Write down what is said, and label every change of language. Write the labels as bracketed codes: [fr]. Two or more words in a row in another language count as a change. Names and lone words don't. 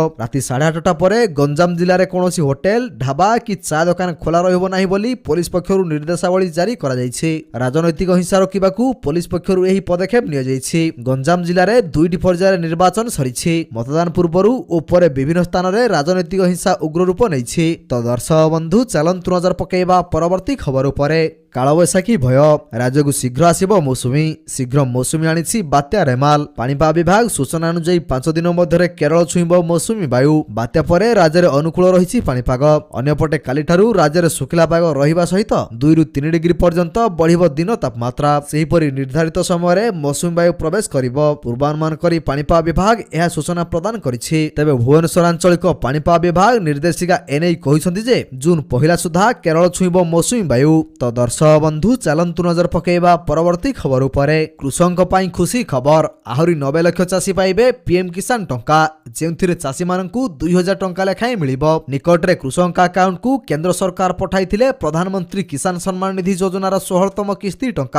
[or] ରାତି 8:30 ପରେ ଗଞ୍ଜାମ ଜିଲ୍ଲାରେ କୌଣସି ହୋଟେଲ ଢାବା କି ଚା ଦୋକାନ ଖୋଲା ରହିବ ନାହିଁ ବୋଲି ପୁଲିସ ପକ୍ଷରୁ ନିର୍ଦ୍ଦେଶାବଳୀ ଜାରି କରାଯାଇଛି। ରାଜନୈତିକ ହିଂସା ରୋକିବାକୁ ପୁଲିସ ପକ୍ଷରୁ ଏହି ପଦକ୍ଷେପ ନିଆଯାଇଛି। ଗଞ୍ଜାମ ଜିଲ୍ଲାରେ 2ଟି ପର୍ଯ୍ୟାୟ ନିର୍ବାଚନ ସରିଛି। ମତଦାନ ପୂର୍ବରୁ ଓ ପରେ ବିଭିନ୍ନ ସ୍ଥାନରେ ରାଜନୈତିକ ହିଂସା ଉଗ୍ର ରୂପ ନେଇଛି। ତୋ ଦର୍ଶକ ବନ୍ଧୁ ଚାଲନ୍ତୁ ନଜର ପକାଇବା ପରବର୍ତ୍ତୀ ଖବର ଉପରେ। କାଳବୈଶାଖୀ ଭୟ, ରାଜ୍ୟକୁ ଶୀଘ୍ର ଆସିବ ମୌସୁମୀ। ଶୀଘ୍ର ମୌସୁମୀ ଆଣିଛି ବାତ୍ୟା ରେମାଲ। ପାଣିପାଗ ବିଭାଗ ସୂଚନା ଅନୁସାରେ 5 ଦିନ ମଧ୍ୟରେ କେରଳ ଛୁଇଁବ ମୌସୁମୀ ବାୟୁ। ବାତ୍ୟା ପରେ ରାଜ୍ୟରେ ଅନୁକୂଳ ରହିଛି ପାଣିପାଗ। ଅନ୍ୟପଟେ କାଲିଠାରୁ ରାଜ୍ୟରେ ଶୁଖିଲା ପାଗ ରହିବା ସହିତ 2ରୁ 3 ଡିଗ୍ରୀ ପର୍ଯ୍ୟନ୍ତ ବଢ଼ିବ ଦିନ ତାପମାତ୍ରା। ସେହିପରି ନିର୍ଦ୍ଧାରିତ ସମୟରେ ମୌସୁମୀ ବାୟୁ ପ୍ରବେଶ କରିବ ପୂର୍ବାନୁମାନ କରି ପାଣିପାଗ ବିଭାଗ ଏହା ସୂଚନା ପ୍ରଦାନ କରିଛି। ତେବେ ଭୁବନେଶ୍ୱର ଆଞ୍ଚଳିକ ପାଣିପାଗ ବିଭାଗ ନିର୍ଦ୍ଦେଶିକା ଏନେଇ କହିଛନ୍ତି ଯେ ଜୁନ ପହିଲା ସୁଦ୍ଧା କେରଳ ଛୁଇଁବ ମୌସୁମୀ ବାୟୁ। ତୋ ଦର୍ଶକ ବନ୍ଧୁ ଚାଲନ୍ତୁ ନଜର ପକାଇବା ପରବର୍ତ୍ତୀ ଖବର ଉପରେ। କୃଷକଙ୍କ ପାଇଁ ଖୁସି ଖବର, ଆହୁରି 90 ଲକ୍ଷ ଚାଷୀ ପାଇବେ ପିଏମ କିସାନ ଟଙ୍କା, ଯେଉଁଥିରେ ଚାଷୀମାନଙ୍କୁ 2000 ଟଙ୍କା ଲେଖାଏଁ ମିଳିବ। ନିକଟରେ କୃଷକଙ୍କ ଆକାଉଣ୍ଟକୁ କେନ୍ଦ୍ର ସରକାର ପଠାଇଥିଲେ ପ୍ରଧାନମନ୍ତ୍ରୀ କିସାନ ସମ୍ମାନ ନିଧି ଯୋଜନାର 16ତମ କିସ୍ତି ଟଙ୍କା।